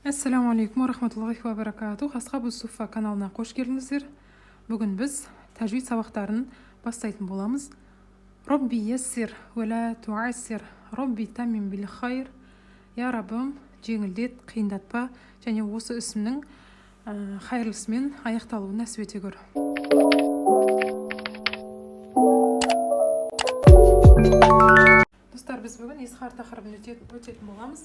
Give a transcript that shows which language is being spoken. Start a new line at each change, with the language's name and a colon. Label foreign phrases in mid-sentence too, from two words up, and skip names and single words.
Arabic: السلام عليكم ورحمة الله وبركاته.
Kazakh: Асхабу суфа каналына қош келдіңіздер. Бүгін біз тәжвид сабақтарын бастайтын боламыз.
Arabic: رب يسر ولا تعسر رب تمم بالخير.
Kazakh: Я Раббым, жеңілдет, қиындатпа, және осы ісімнің хайырлысымен аяқталуын нәсіп ете көр. Достар, біз бүгін исхар тақырыбын өтетін боламыз.